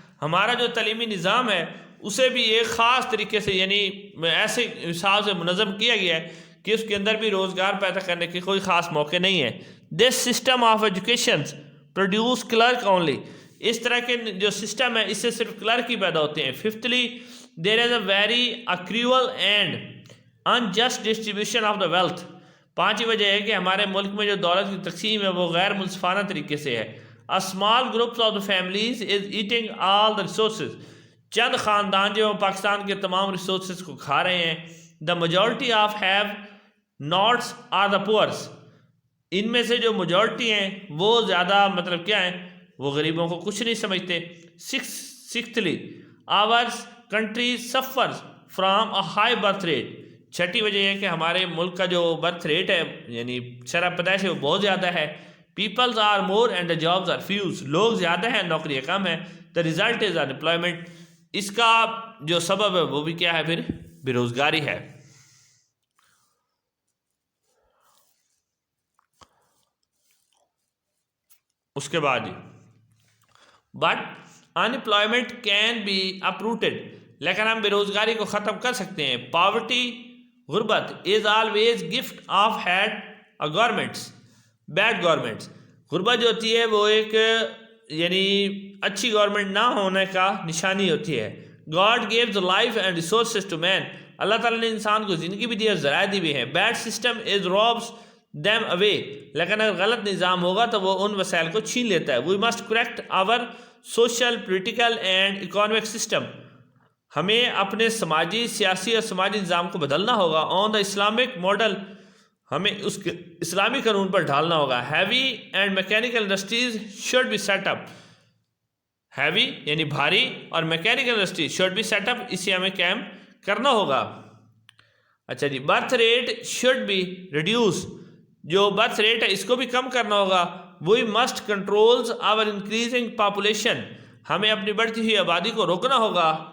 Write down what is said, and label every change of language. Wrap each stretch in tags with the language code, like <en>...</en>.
<ur>ہمارا جو تعلیمی نظام ہے اسے بھی ایک خاص طریقے سے یعنی ایسے حساب سے منظم کیا گیا ہے کہ اس کے اندر بھی روزگار پیدا کرنے کے کوئی خاص موقع نہیں ہے.</ur> <en>This system of education produce clerk only.</en> <ur>اس طرح کے جو سسٹم ہے اس سے صرف کلرک ہی پیدا ہوتے ہیں.</ur> <en>Fifthly, there is a very cruel and unjust distribution of the wealth.</en> <ur>پانچویں وجہ ہے کہ ہمارے ملک میں جو دولت کی تقسیم ہے وہ غیر منصفانہ طریقے سے ہے.</ur> <en>A small group of the families is eating all the resources.</en> <ur>چند خاندان جو پاکستان کے تمام ریسورسز کو کھا رہے ہیں.</ur> <en>The majority of have nots are the poor.</en> <ur>ان میں سے جو میجورٹی ہیں وہ زیادہ مطلب کیا ہیں وہ غریبوں کو کچھ نہیں سمجھتے.</ur> <en>Sixthly, our country suffers from a high birth rate.</en> <ur>چھٹی وجہ یہ ہے کہ ہمارے ملک کا جو برتھ ریٹ ہے یعنی شرح پیدائش ہے وہ بہت زیادہ ہے.</ur> <en>Peoples are more and the jobs are few.</en> <ur>لوگ زیادہ ہیں نوکریاں کم ہیں.</ur> <en>The result is unemployment.</en> <ur>اس کا جو سبب ہے وہ بھی کیا ہے پھر بے روزگاری ہے. اس کے بعد</ur> <en>but unemployment can be uprooted.</en> <ur>لیکن ہم بے روزگاری کو ختم کر سکتے ہیں.</ur> <en>Poverty غربت is always gift of had a governments bad governments.</en> <ur>غربت جو ہوتی ہے وہ ایک یعنی اچھی گورنمنٹ نہ ہونے کا نشانی ہوتی ہے.</ur> <en>God gives life and resources to man.</en> <ur>اللہ تعالیٰ نے انسان کو زندگی بھی دی اور ذرائع دی بھی ہیں.</ur> <en>Bad system is robs them away.</en> <ur>لیکن اگر غلط نظام ہوگا تو وہ ان وسائل کو چھین لیتا ہے.</ur> <en>We must correct our social, political and economic system.</en> <ur>ہمیں اپنے سماجی، سیاسی اور سماجی نظام کو بدلنا ہوگا.</ur> <en>On the Islamic model,</en> <ur>ہمیں اس کے اسلامی قانون پر ڈھالنا ہوگا.</ur> <en>Heavy and mechanical industries should be set up.</en> <ur>Heavy یعنی بھاری اور mechanical industry</ur> <en>should be set up,</en> <ur>اسے ہمیں قائم کرنا ہوگا. اچھا جی،</ur> <en>Birth rate should be reduce.</en> <ur>جو برتھ ریٹ ہے اس کو بھی کم کرنا ہوگا.</ur> <en>We must controls our increasing population.</en> <ur>ہمیں اپنی بڑھتی ہوئی آبادی کو روکنا ہوگا.</ur>